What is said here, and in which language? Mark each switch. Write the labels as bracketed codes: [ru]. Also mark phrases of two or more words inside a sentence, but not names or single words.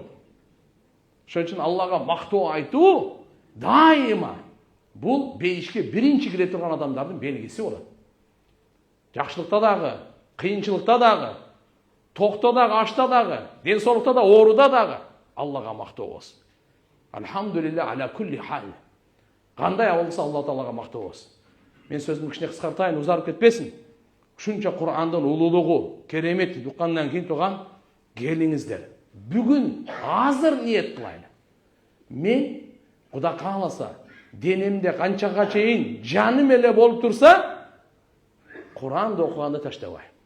[ky] Ошон үчүн Аллага мактоо айтуу дайыма бул бейишке биринчи кире турган адамдардын белгиси болот. Жакшылыкта дагы, кыйынчылыкта дагы, токто дагы, ашта дагы, ден соолукта да, ооруда дагы Аллага мактоо болсун. [ar] الحمد لله على كل حال. [ky] Кандай болсо Алла Таалага мактоо болсун. Мен сөзүмдү кичине кыскартайын, узарып кетпесин. Ушунча Кур'андын улуулугу, керемети уккандан кийин турган келиңиздер. Бүгүн азыр ниет кылайлы. Мен Кудай кааласа, денемде канчага чейин жаным эле болуп турса, Кур'анды окуганды таштабайм.